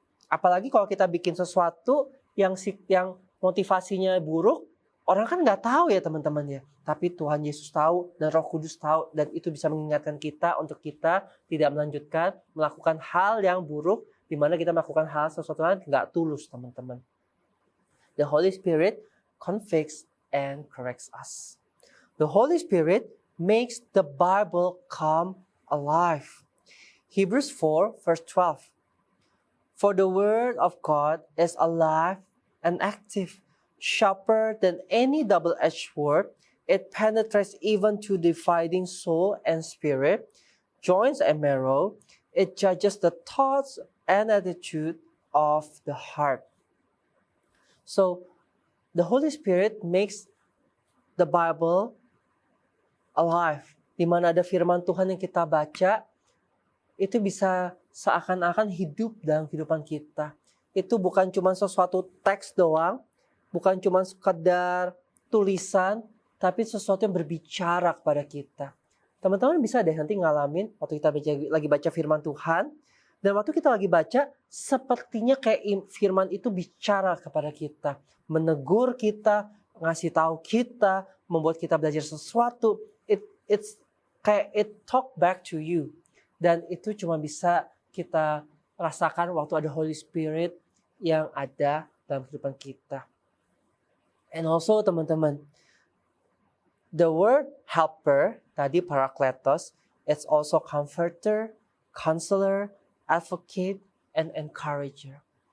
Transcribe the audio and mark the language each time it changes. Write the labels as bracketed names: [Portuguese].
[Indonesian] Apalagi kalau kita bikin sesuatu yang motivasinya buruk, orang kan nggak tahu ya teman-teman ya. Tapi Tuhan Yesus tahu dan Roh Kudus tahu. Dan itu bisa mengingatkan kita untuk kita tidak melanjutkan melakukan hal yang buruk. Di mana kita melakukan hal sesuatu yang nggak tulus, teman-teman. [English] The Holy Spirit convicts and corrects us. The Holy Spirit makes the Bible come alive. Hebrews 4, verse 12. For the word of God is alive and active, sharper than any double-edged sword. It penetrates even to dividing soul and spirit, joints and marrow. It judges the thoughts and attitude of the heart. So, the Holy Spirit makes the Bible alive. [Indonesian] Di mana ada firman Tuhan yang kita baca, itu bisa seakan-akan hidup dalam kehidupan kita. Itu bukan cuma sesuatu teks doang, bukan cuma sekedar tulisan, tapi sesuatu yang berbicara kepada kita. Teman-teman bisa deh nanti ngalamin waktu kita lagi baca firman Tuhan, dan waktu kita lagi baca, sepertinya kayak firman itu bicara kepada kita, menegur kita, ngasih tahu kita, membuat kita belajar sesuatu. [English] It's [Indonesian] kayak [English] it talk back to you. [Indonesian] Dan itu cuma bisa kita rasakan waktu ada Holy Spirit yang ada dalam kehidupan kita. [English] And also [Indonesian] teman-teman, [English] the word helper, [Indonesian] tadi [English] parakletos, it's also comforter, counselor, advocate, and encourager.